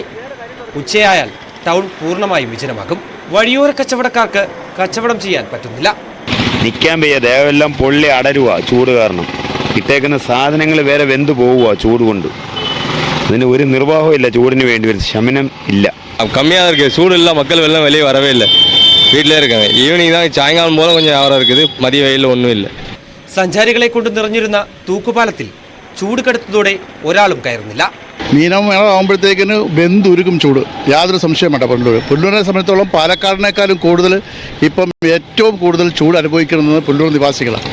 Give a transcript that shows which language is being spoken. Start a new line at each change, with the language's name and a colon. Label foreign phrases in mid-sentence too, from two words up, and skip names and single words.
Malayalam: ഉച്ചയായാൽ ടൗൺ പൂർണ്ണമായും വിജനമാകും. വഴിയോര കച്ചവടക്കാർക്ക് കച്ചവടം ചെയ്യാൻ പറ്റുന്നില്ല. നിൽക്കാൻ വയ്യ, ദേഹമെല്ലാം പൊള്ളി അടരുക ചൂട് കാരണം. ഇട്ടേക്കുന്ന സാധനങ്ങൾ വേറെ വെന്തു പോവുക ചൂട് കൊണ്ട്. അതിന് ഒരു നിർവാഹവും ഇല്ല, ചൂടിന് വേണ്ടി ഒരു ശമനം ഇല്ല.
Tamil: கம்மியாக இருக்குது, சூடு இல்லை, மக்கள் வெள்ளம் வெளியே வரவே இல்லை, வீட்டிலே இருக்காங்க. ஈவினிங் தான் சாயங்காலம் போல கொஞ்சம் வியாபாரம் இருக்குது, மதிய வெயிலில் ஒன்றும் இல்லை.
Malayalam: സഞ്ചാരികളെ കൊണ്ട് നിറഞ്ഞിരുന്ന തൂക്കുപാലത്തിൽ ചൂട് കടുത്തതോടെ ഒരാളും കയറുന്നില്ല. മീനമാകുമ്പോഴത്തേക്കിന് വെന്തുരുക്കും ചൂട്, യാതൊരു സംശയം വേണ്ട. പുനലൂരിനെ സംബന്ധിച്ചോളം പാലക്കാടിനേക്കാളും കൂടുതൽ ഇപ്പം ഏറ്റവും കൂടുതൽ ചൂട് അനുഭവിക്കുന്നത് പുനലൂർ നിവാസികളാണ്.